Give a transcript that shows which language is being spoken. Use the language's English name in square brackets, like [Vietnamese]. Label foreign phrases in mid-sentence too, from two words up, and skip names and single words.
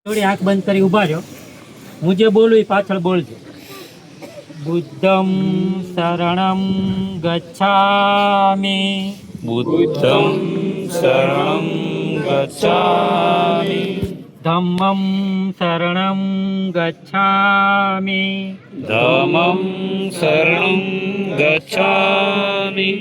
[Gujarati] થોડી આંખ બંધ કરી ઊભા રહ્યો. હું જે બોલું એ પાછળ બોલજો. [Pali] બુદ્ધમ શરણમ ગચ્છામિ. બુદ્ધમ શરણમ ગચ્છામિ. ધમ્મમ શરણમ ગચ્છામિ. ધમ્મં શરણં ગચ્છામિ.